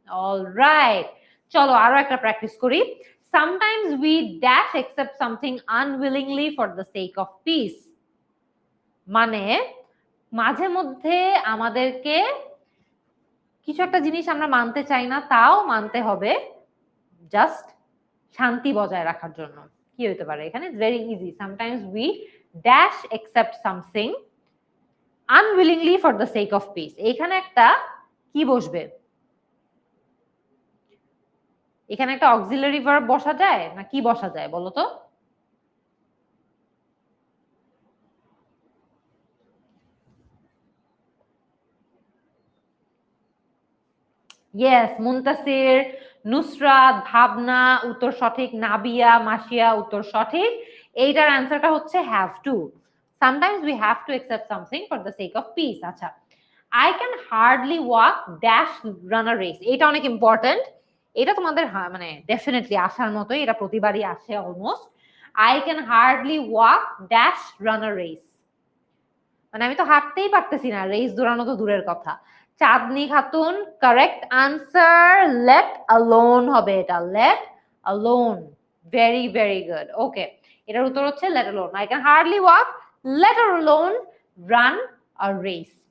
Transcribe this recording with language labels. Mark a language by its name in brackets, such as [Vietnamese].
[Bangla] Alright, চলো আরো একটা প্র্যাকটিস করি। [English] Sometimes we dash accept something unwillingly for the sake of peace, [Bangla] মানে মাঝে মধ্যে আমাদেরকে কিছু একটা জিনিস আমরা মানতে চাই না, তাও মানতে হবে জাস্ট শান্তি বজায় রাখার জন্য। কি হতে পারে এখানে? [English] Very easy, sometimes we dash accept something unwillingly for the sake of peace। [Bangla] এখানে একটা কি বসবে? এখানে একটা অক্সিলারি ভার্ব বসা যায় না কি বসা যায় বলো তো? ইয়েস, মুনতাসির, নুসরাত, ভাবনা উত্তর সঠিক, নাবিয়া, মাসিয়া উত্তর সঠিক। এইটার অ্যান্সারটা হচ্ছে have to. [English] Sometimes we have to accept something for the sake of peace. আচ্ছা, I can hardly walk dash run a race. [Bangla] এটা অনেক ইম্পর্টেন্ট। এটা তোমাদের মানে ডেফিনেটলি আসার মতোই, এটা প্রতিবারই আসে almost. [English] I can hardly walk dash run a race. [Bangla] মানে আমি তো হাঁটতেই পারতেছি না, রেস দৌড়ানো তো দূরের কথা। চাঁদনি Khatun, correct answer, let alone হবে এটা, let alone. [English] Very very good. Okay, [Bangla] এটার উত্তর হচ্ছে [English] Let alone. I can hardly walk, let alone run a race.